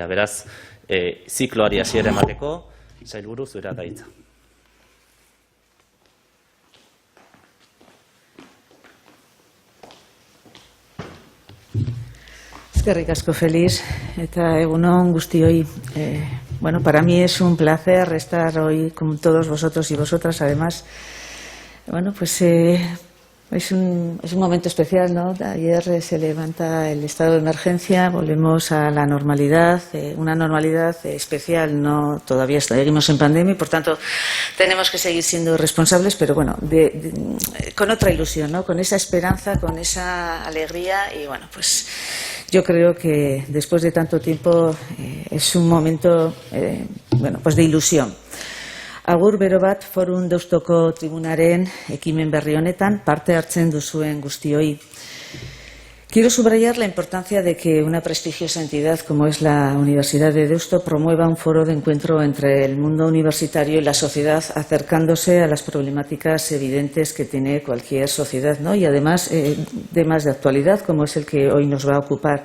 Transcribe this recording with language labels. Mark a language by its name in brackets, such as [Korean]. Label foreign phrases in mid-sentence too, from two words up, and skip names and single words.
[Basque] Beraz, zikloari hasiera emateko, sailburu zurea da hitza. Eskerrik asko, Feliz, eta egunon guztioi. [Spanish] Para mí es un placer estar hoy con todos vosotros y vosotras. Además, es un momento especial, ¿no? Ayer se levanta el estado de emergencia, volvemos a la normalidad, una normalidad especial, no, todavía seguimos en pandemia y por tanto tenemos que seguir siendo responsables, pero con otra ilusión, ¿no? Con esa esperanza, con esa alegría y yo creo que después de tanto tiempo es un momento de ilusión. [Basque] Agur bero bat Forum Deustoko Tribunaren ekimen berri honetan parte hartzen duzuen guztioi. [Spanish] Quiero subrayar la importancia de que una prestigiosa entidad como es la Universidad de Deusto promueva un foro de encuentro entre el mundo universitario y la sociedad, acercándose a las problemáticas evidentes que tiene cualquier sociedad, ¿no? Y además temas de actualidad como es el que hoy nos va a ocupar.